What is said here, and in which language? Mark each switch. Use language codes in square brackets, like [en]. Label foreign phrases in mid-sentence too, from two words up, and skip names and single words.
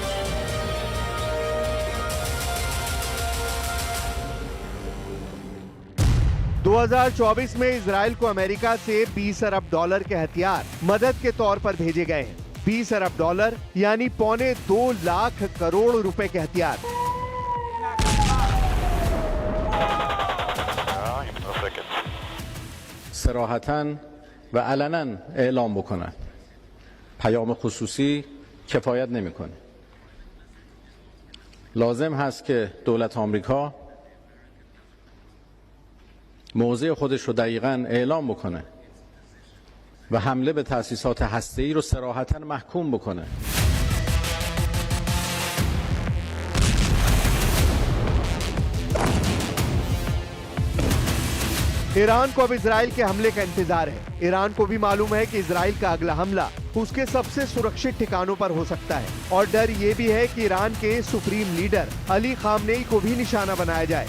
[hi] $2024 2024 में इजराइल को अमेरिका से $20 अरब के हथियार मदद के तौर पर भेजे गए हैं। $20 अरब यानी पौने 2 लाख करोड़ रुपए के हथियार। [fa] صراحتاً و علناً اعلام بکنن. پیام خصوصی کفایت نمیکنه. لازم هست که دولت آمریکا موضع خودش رو دقیقاً اعلام بکنه و حمله به تأسیسات هسته‌ای رو صراحتاً محکوم بکنه. [hi] ईरान को अब इजराइल के हमले का इंतजार है। ईरान को भी मालूम है कि इजराइल का अगला हमला उसके सबसे सुरक्षित ठिकानों पर हो सकता है और डर ये भी है कि ईरान के [en] supreme leader [hi] अली खामनेई को भी निशाना बनाया जाए।